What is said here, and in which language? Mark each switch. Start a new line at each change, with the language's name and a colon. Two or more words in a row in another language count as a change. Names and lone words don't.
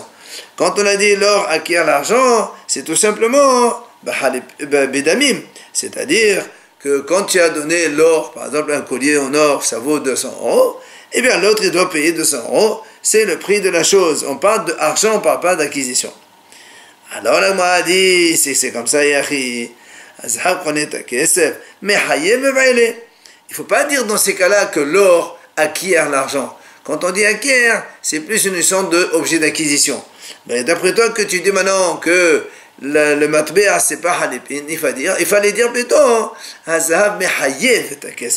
French: Quand on a dit l'or acquiert l'argent, c'est tout simplement bédamim, c'est-à-dire que quand tu as donné l'or, par exemple un collier en or, ça vaut 200 euros, eh bien l'autre il doit payer 200 euros, c'est le prix de la chose. On parle d'argent, on ne parle pas d'acquisition. Alors là, moi, dit, c'est comme ça, Yahi.
Hebrew: הזהב קונה את הכסף, מחייב מבעלה.
French: Il ne faut pas dire dans ces cas-là que l'or acquiert l'argent. Quand on dit acquiert, c'est plus une notion d'objet d'acquisition. Mais d'après toi que tu dis maintenant que le matbéa c'est pas halipin, il fallait dire plutôt
Hebrew: הזהב מחייב את הכסף.